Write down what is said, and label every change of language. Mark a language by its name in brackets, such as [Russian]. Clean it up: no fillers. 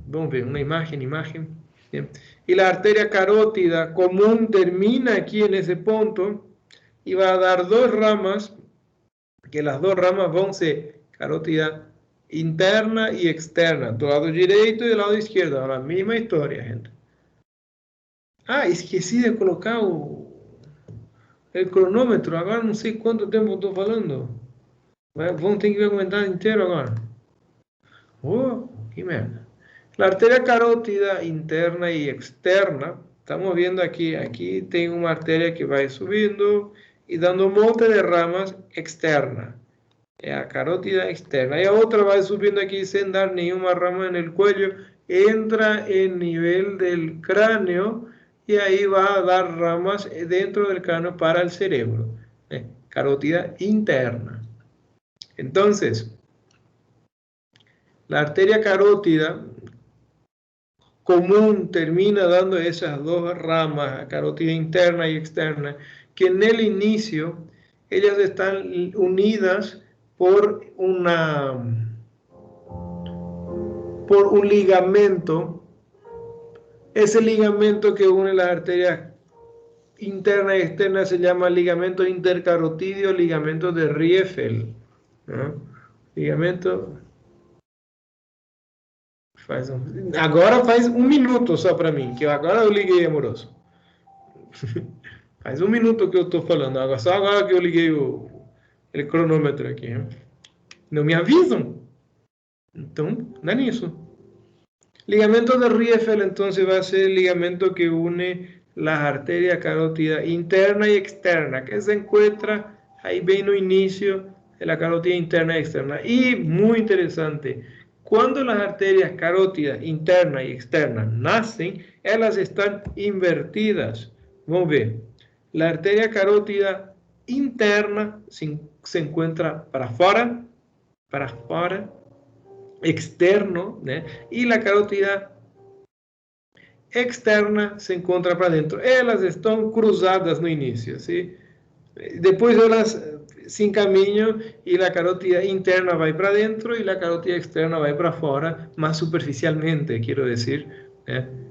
[Spanish] Vamos a ver una imagen. Bien. Y la arteria carótida común termina aquí en ese punto y va a dar dos ramas, que las dos ramas van a ser carótida interna y externa, do lado derecho y del lado izquierdo. La misma historia, gente. [Portuguese] Esqueci de colocar [Spanish] el cronómetro. [Portuguese] Agora não sei quanto tempo estou falando. Vamos ter que ver o comentário inteiro agora. Que merda. [Spanish] La arteria carótida interna y externa, estamos viendo aquí tengo una arteria que va subiendo y dando un monte de ramas externa. La carótida externa. Y la otra va subiendo aquí sin dar ninguna rama en el cuello, entra en nivel del cráneo y ahí va a dar ramas dentro del cráneo para el cerebro. carótida interna. Entonces, la arteria carótida común termina dando esas dos ramas, carótida interna y externa, que en el inicio ellas están unidas por un ligamento. Ese ligamento que une las arterias interna y externa se llama ligamento intercarotídeo, ligamento de Riefel, ¿no? Ligamento. [Portuguese] Agora faz minuto só para mim, que agora eu liguei, amoroso. Faz minuto que eu estou falando, só agora que eu liguei o cronômetro aqui. Hein? Não me avisam? Então, dá nisso. [Spanish] Ligamento de Riefel, entonces, va a ser el ligamento que une las arterias carótidas interna y externa, que se encuentra ahí bien no inicio de la carótida interna y externa. Y muy interesante, cuando las arterias carótidas interna y externa nacen, ellas están invertidas. Vamos a ver, la arteria carótida interna se encuentra para afuera, externo, ¿no? Y la carótida externa se encontra para dentro. [Portuguese] Elas estão cruzadas no início, ¿sí? Depois elas se encaminham e a carótida interna vai para dentro e a carótida externa vai para fora, mais superficialmente, quero dizer, ¿eh?